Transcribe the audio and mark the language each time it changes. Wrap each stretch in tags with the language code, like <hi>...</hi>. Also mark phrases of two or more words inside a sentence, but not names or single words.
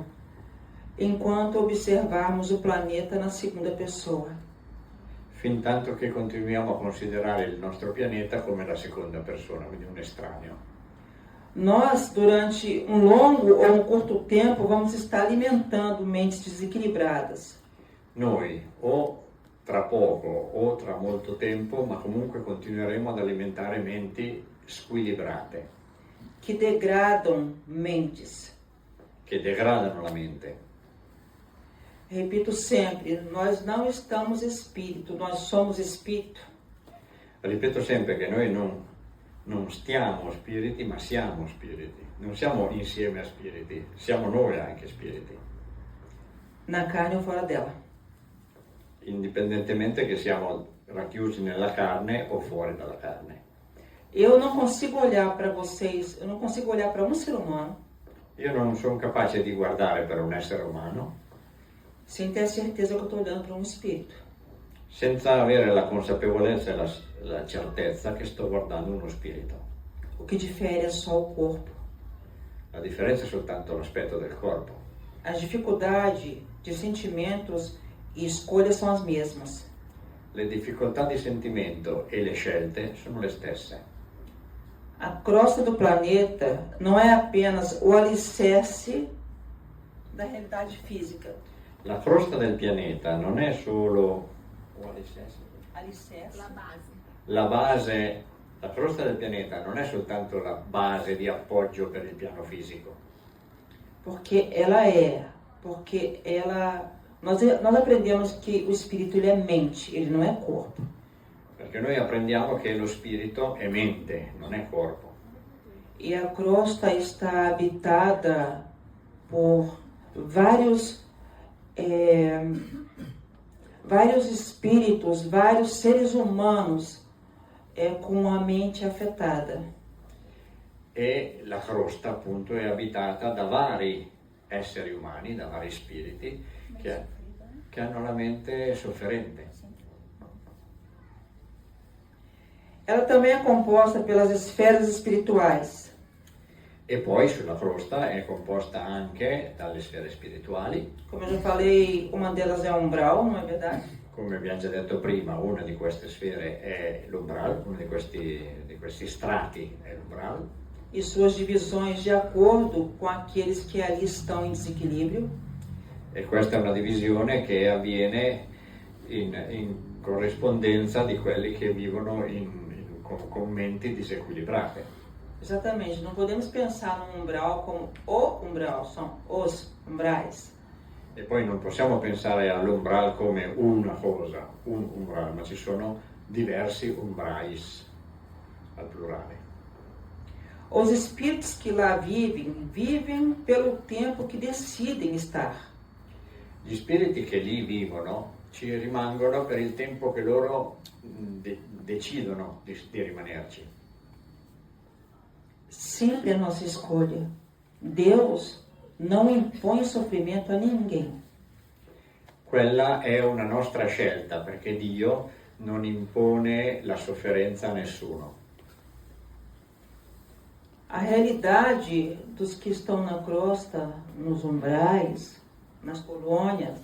<pt>enquanto observarmos o planeta na segunda pessoa.</pt> <it>fin tanto che continuiamo a considerare il nostro pianeta come la seconda persona, quindi un estraneo.</it> <pt>Nós, durante um longo ou um curto tempo, vamos estar alimentando mentes desequilibradas.</pt> <it>Noi o tra poco o tra molto tempo, ma comunque continueremo ad alimentare menti squilibrate,</it> <pt>Que degradam mentes.</pt> <it>che degradano la mente.</it> <pt>Repito sempre, nós não estamos espírito, nós somos espírito.</pt> <it>Ripeto sempre che noi non stiamo spiriti, ma siamo spiriti. Non siamo insieme a spiriti, siamo noi anche spiriti,</it> <pt>Na carne ou fora dela.</pt> <it>indipendentemente che siamo racchiusi nella carne o fuori dalla carne.</it> <pt>Eu não consigo olhar para vocês, eu não consigo olhar para um ser humano</pt> <it>Io non sono capace di guardare per un essere umano</it> <pt>sem ter a certeza que eu estou olhando para um espírito.</pt> <it>senza avere la consapevolezza e la certezza che sto guardando uno spirito.</it> <pt>O que difere é só o corpo.</pt> <it>La differenza è soltanto l'aspetto del corpo.</it> <pt>As dificuldades de sentimentos e escolhas são as mesmas.</pt> <it>Le difficoltà di sentimento e le scelte sono le stesse.</it> <pt>A crosta do planeta não é apenas o alicerce da realidade física.</pt> <it>La crosta del pianeta non è solo</it> <pt>Alicerce.</pt> <it>la base, la crosta del pianeta non è soltanto la base di appoggio per il piano fisico,</it> <pt>Porque nós aprendemos que o espírito ele é mente, ele não é corpo.</pt> <it>perché noi apprendiamo che lo spirito è mente, non è corpo.</it> <pt>E a crosta está habitada por vários espíritos, vários seres humanos com a mente afetada.</pt> <it>E la crosta appunto è abitata da vari esseri umani, da vari spiriti che hanno la mente sofferente.</it> <pt>Ela também é composta pelas esferas espirituais.</pt> <it>E poi sulla crosta è composta anche dalle sfere spirituali.</it> <pt>Como eu já falei, uma delas é umbral, não é verdade?</pt> <it>Come abbiamo già detto prima, una di queste sfere è l'umbral, uno di questi strati è l'umbral,</it> <pt>E suas divisões de acordo com aqueles que ali estão em desequilíbrio.</pt> <it>e questa è una divisione che avviene in corrispondenza di quelli che vivono con menti disequilibrate.</it> <pt>Exatamente, não podemos pensar no umbral como o umbral, são os umbrais.</pt> <it>E poi non possiamo pensare all'umbral come una cosa, un umbral, ma ci sono diversi umbrais al plurale.</it> <pt>Os espíritos que lá vivem, vivem pelo tempo que decidem estar.</pt> <it>Gli spiriti che lì vivono ci rimangono per il tempo che loro decidono di rimanerci.</it> <pt>Sempre a nossa escolha. Deus não impõe sofrimento a ninguém.</pt> <it>Quella è una nostra scelta, perché Dio non impone la sofferenza a nessuno.</it> <pt>A realidade dos que estão na crosta, nos umbrais, nas colônias,</pt>